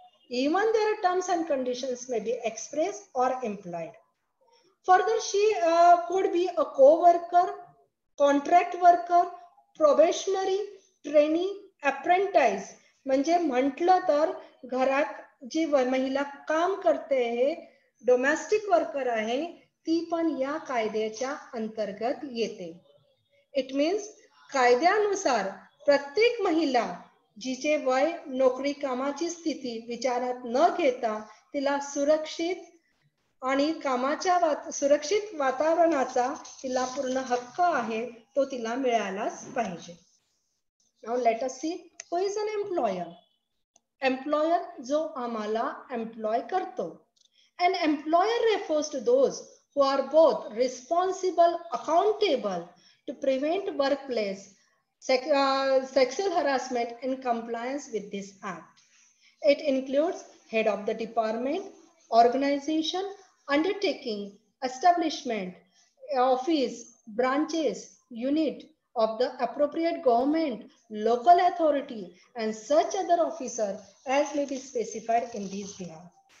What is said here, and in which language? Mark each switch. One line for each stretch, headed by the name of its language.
English: Even their terms and conditions may be expressed or implied. Further, she could be a co-worker, contract worker, probationary, trainee, apprentice.
Marathi: म्हणजे म्हटलं तर घरात जी महिला काम करते आहे, डोमेस्टिक वर्कर आहे, ती पण या कायद्याच्या अंतर्गत येते.
English: it means
Marathi: कायद्यानुसार प्रत्येक महिला जिचे वय, नोकरी, कामाची स्थिती विचारात न घेता तिला सुरक्षित आणि कामाच्या सुरक्षित वातावरणाचा तिला पूर्ण हक्क आहे तो तिला मिळालाच पाहिजे.
English: Now let us see who is an employer.
Marathi: Employer जो आम्हाला employ करतो.
English: An employer refers to those who are both responsible, accountable to prevent workplace sexual harassment in compliance with this act. It includes head of the department, organization, undertaking, establishment, office, branches, unit of the appropriate government, local authority, and such other officer as may be specified in these behalf.